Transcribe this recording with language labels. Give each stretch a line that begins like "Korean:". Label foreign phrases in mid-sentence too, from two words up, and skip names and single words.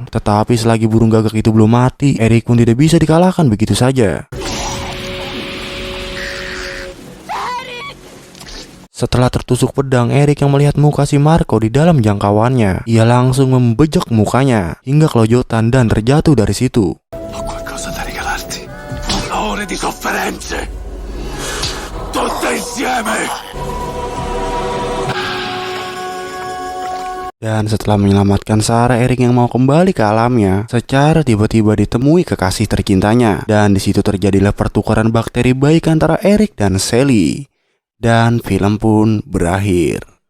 Indonesian: Tetapi selagi burung gagak itu belum mati, Eric pun tidak bisa dikalahkan begitu saja. Setelah tertusuk pedang, Eric yang melihat muka si Marco di dalam jangkauannya. Ia langsung membejek mukanya hingga kelojotan dan terjatuh dari situ.
Italian: Ho qualcosa da regalarti. Una ora di sofferenze. Tutte insieme.
Indonesian: Dan setelah menyelamatkan Sarah, Eric yang mau kembali ke alamnya, secara tiba-tiba ditemui kekasih tercintanya. Dan di situ terjadilah pertukaran bakteri baik antara Eric dan Sally. Dan film pun berakhir.